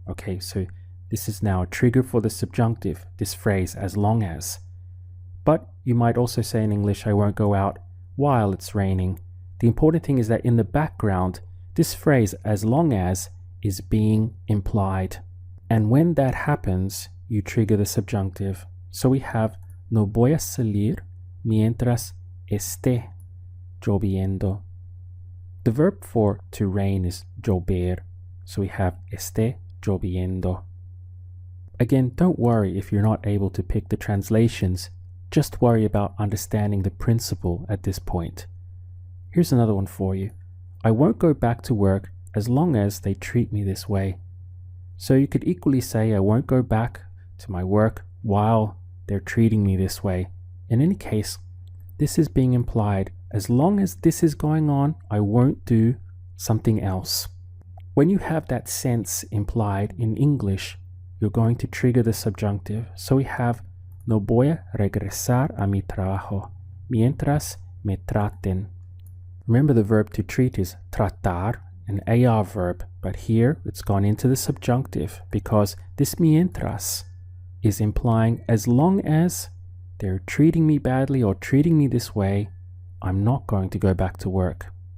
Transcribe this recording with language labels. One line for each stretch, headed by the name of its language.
English: Okay, so this is now a trigger for the subjunctive, this phrase, as long as. But you might also say in English, I won't go out while it's raining. The important thing is that in the background, this phrase, as long as, is being implied. And when that happens, you trigger the subjunctive. So we have,
Spanish: no voy a salir mientras esté lloviendo.
English: The verb for to rain is llover, so we have
Spanish: esté lloviendo.
English: Again, don't worry if you're not able to pick the translations, just worry about understanding the principle at this point. Here's another one for you. I won't go back to work as long as they treat me this way. So you could equally say I won't go back to my work while they're treating me this way. In any case, this is being implied. As long as this is going on, I won't do something else. When you have that sense implied in English, you're going to trigger the subjunctive. So we have,
Spanish: No voy a regresar a mi trabajo mientras me traten.
English: Remember, the verb to treat is tratar, an AR verb, but here it's gone into the subjunctive because this mientras is implying as long as they're treating me badly or treating me this way, I'm not going to go back to work.